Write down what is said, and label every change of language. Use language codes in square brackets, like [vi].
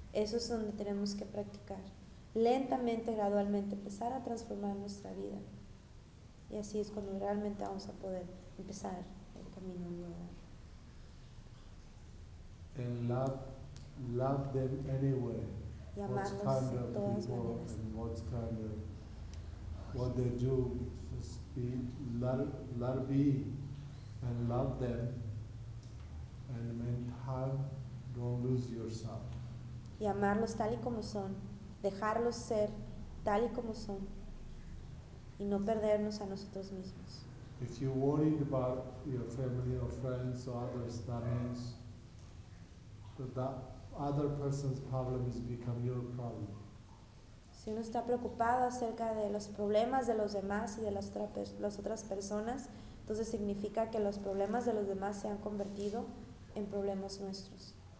[es] Eso es donde tenemos que practicar. Lentamente, gradualmente, empezar a transformar nuestra vida. Y así es cuando realmente vamos a poder empezar el camino nuevo. [en] Love them anyway. What kind of people and what kind of what they do? Just be let be and love them. And meantime, don't lose yourself. [es] Y amarlos tal y como son, dejarlos ser tal y como son, y no perdernos a nosotros mismos. [en] If you're worried about your family or friends or others, that means that other person's problem has become your problem. [es] Si uno está preocupado acerca de los problemas de los demás y de las otras personas, entonces significa que los problemas de los demás se han convertido en problemas nuestros.